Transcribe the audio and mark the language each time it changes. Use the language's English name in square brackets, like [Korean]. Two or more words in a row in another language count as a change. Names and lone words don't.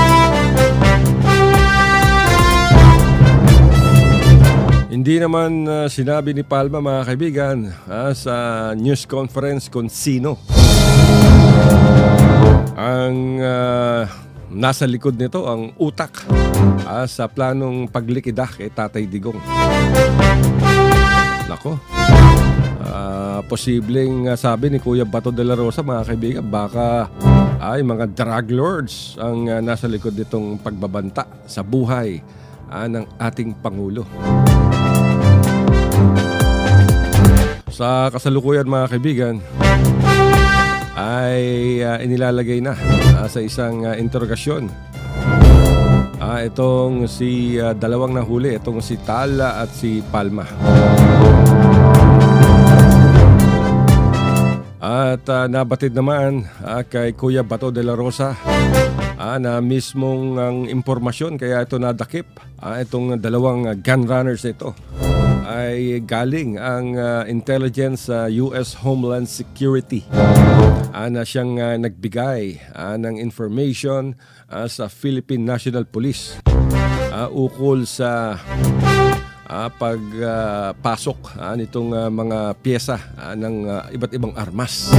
[Filipino] Hindi naman sinabi ni Palma, mga kaibigan, sa [English] news conference [Filipino] kung sino ang nasa likod nito, ang utak sa planong paglikida kay Tatay Digong. Nako, posibleng sabi ni Kuya Bato de la Rosa, mga kaibigan, baka ay mga drug lords ang nasa likod nitong pagbabanta sa buhay ng ating Pangulo. Sa kasalukuyan, mga kaibigan, ay inilalagay na sa isang interogasyon itong si dalawang nahuli, itong si Tala at si Palma. At nabatid naman kay Kuya Bato de la Rosa na mismong ang impormasyon, kaya ito nadakip, itong dalawang [English] gun runners [Filipino] ito ay galing ang intelligence sa US Homeland Security na siyang nagbigay ng information sa Philippine National Police ukol sa pagpasok nitong mga pyesa ng iba't ibang armas.